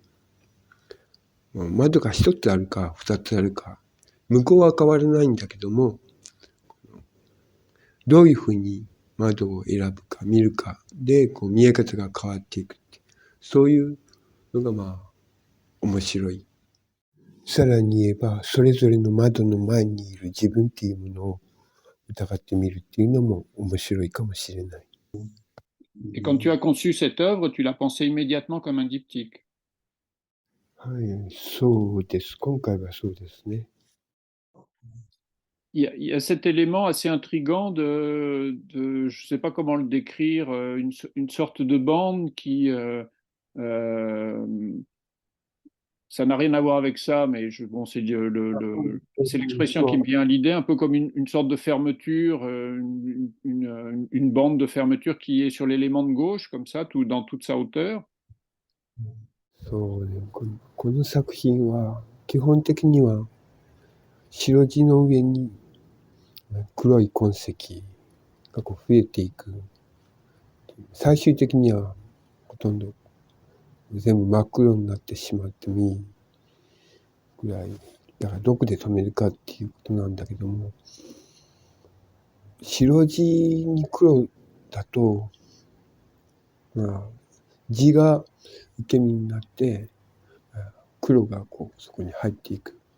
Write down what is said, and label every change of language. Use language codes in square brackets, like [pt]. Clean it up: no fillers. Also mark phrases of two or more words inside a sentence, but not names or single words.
[ja] 窓が一つあるか二つあるか、向こうは変わらないんだけども、どういうふうに窓を選ぶか見るかでこう見え方が変わっていくって、そういうのがまあ面白い。さらに言えば、それぞれの窓の前にいる自分っていうものを疑ってみるっていうのも面白いかもしれない。 [fr] Et quand tu as conçu cette œuvre, tu l'as pensée immédiatement comme un diptyque. [ja] はい、そうです。今回はそうですね。 [fr] Il y a cet élément assez intrigant je ne sais pas comment le décrire, une sorte de bande qui, euh, ça n'a rien à voir avec ça, mais bon, c'est l'expression qui me vient à l'idée, un peu comme une sorte de fermeture, une bande de fermeture qui est sur l'élément de gauche, comme ça, dans toute sa hauteur. [ja] そうね、この作品は基本的には白地の上に黒い痕跡がこう増えていく。最終的にはほとんど全部真っ黒になってしまってもいいぐらい、だからどこで止めるかっていうことなんだけども、白地に黒だと、まあ、地が受け身になって、黒がこうそこに入っていく。